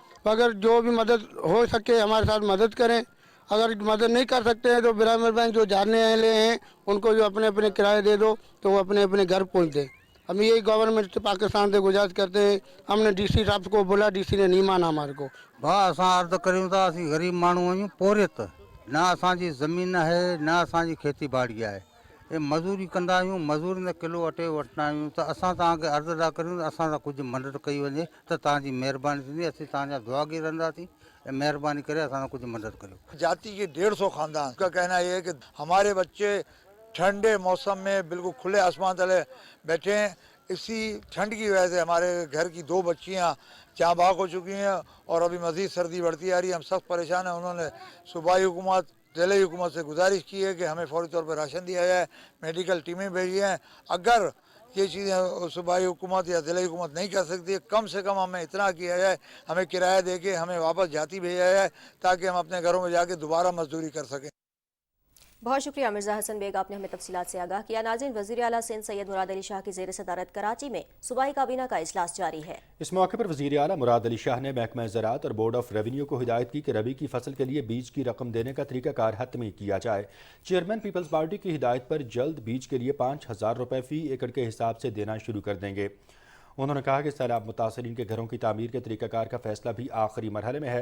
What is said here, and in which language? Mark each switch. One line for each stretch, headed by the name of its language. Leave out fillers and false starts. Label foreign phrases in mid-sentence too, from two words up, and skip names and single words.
Hindi: अगर जो भी मदद हो सके हमारे साथ मदद करें, अगर मदद नहीं कर सकते हैं तो ब्राह्मण बैंक जो जाने वाले हैं उनको जो अपने अपने किराए दे दो तो वो अपने अपने घर पहुँच दें। हम यही गवर्नमेंट से पाकिस्तान से गुजारिश करते हैं। हमने डीसी साहब को बोला, डीसी ने नहीं माना हमारे को।
Sindhi: भाउ असां अर्ज़ु करियूं था, असीं ग़रीब माण्हू आहियूं, पोरियत न असांजी ज़मीन आहे न असांजी खेती बाड़ी आहे, ये मज़ूरी कंदा आहियूं, मज़ूरी न किलो अटे वठंदा आहियूं। त असां तव्हांखे अर्ज़ु था करियूं असां सां कुझु मदद कई वञे त तव्हांजी महिरबानी थींदी, असीं तव्हांजा दुआगीर रहंदासीं, मेहरबानी करे असां सां कुझु मदद करियो।
Hindi: जाति के 150 खानदान का कहना ये है कि हमारे बच्चे ठंडे मौसम में बिल्कुल खुले आसमान तले बैठे हैं। इसी ठंड की वजह से हमारे घर की 2 बच्चियां चाँ बाग हो चुकी हैं और अभी मज़ीद सर्दी बढ़ती आ रही है। हम सख्त परेशान हैं। उन्होंने सूबाई हुकूमत, दिल्ली हुकूमत से गुजारिश की है कि हमें फौरी तौर पर राशन दिया जाए, मेडिकल टीमें भेजी हैं। अगर ये चीज़ें सूबाई हुकूमत या दिल्ली हुकूमत नहीं कर सकती है, कम से कम हमें इतना किया जाए, हमें किराया दे के हमें वापस जाती भेजा जाए ताकि हम अपने घरों में जाके दोबारा मजदूरी कर सकें। बहुत शुक्रिया मिर्ज़ा हसन बेग, आपने हमें तफसीलात से आगाह किया। नाज़रीन, वज़ीर आला सिंध सैयद मुराद अली शाह की ज़ेर सदारत कराची में सूबाई काबीना का इजलास जारी है। इस मौके पर वज़ीर आला मुराद अली शाह ने महकमा ज़राअत और बोर्ड ऑफ रेवेन्यू को हिदायत की कि रबी की फसल के लिए बीज की रकम देने का तरीकाकार हतमी किया जाए। चेयरमैन पीपल्स पार्टी की हिदायत पर जल्द बीज के लिए 5,000 रुपये फ़ी एकड़ के हिसाब से देना शुरू कर देंगे। उन्होंने कहा कि सैलाब मुतासरीन के घरों की तामीर के तरीक़ाकार का फैसला भी आखिरी मरहले में है।